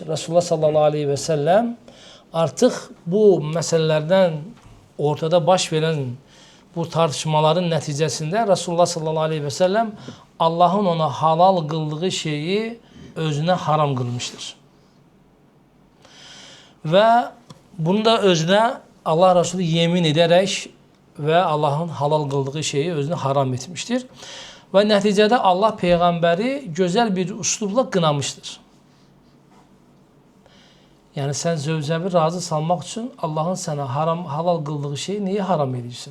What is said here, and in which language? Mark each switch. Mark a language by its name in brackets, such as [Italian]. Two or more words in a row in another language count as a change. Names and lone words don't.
[Turkish] Resulullah [Arabic] صلى الله عليه وسلم [Turkish] artık bu meselelerden ortada baş veren bu tartışmaların neticesinde Resulullah [Arabic] صلى الله عليه وسلم [Turkish] Allah'ın ona halal kıldığı şeyi özüne haram kılmıştır. [Azerbaijani] Ve Bunu da özünə Allah Resulü yemin edərək və Allahın halal qıldığı şeyi özünə haram etmişdir. Və nəticədə Allah Peyğəmbəri gözəl bir üslubla qınamışdır. Yəni sən zövcəvi razı salmaq üçün Allahın sənə halal qıldığı şeyi niyə haram edirsən?